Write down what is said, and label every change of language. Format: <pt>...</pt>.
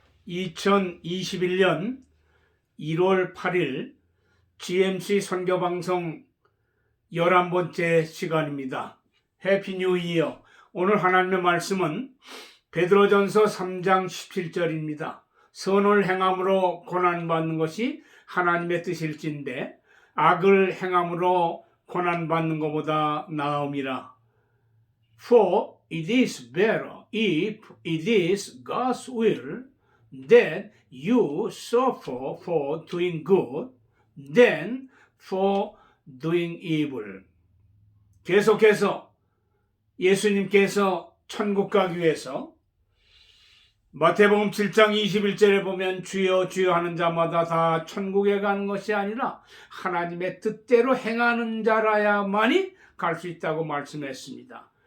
<ko>2021년 1월 8일 GMC 선교방송 11번째 시간입니다.</ko> <en>해피 뉴 이어.</en> <ko>오늘 하나님의 말씀은 베드로전서 3장 17절입니다. 선을 행함으로 고난받는 것이 하나님의 뜻일진데 악을 행함으로 고난받는 것보다 나음이라.</ko> <en>For it is better if it is God's will that you suffer for doing good than for doing evil.</en> <ko>계속해서 예수님께서 천국 가기 위해서 마태복음 7장 21절에 보면 주여 주여 하는 자마다 다 천국에 가는 것이 아니라 하나님의 뜻대로 행하는 자라야만이 갈 수 있다고 말씀했습니다.</ko>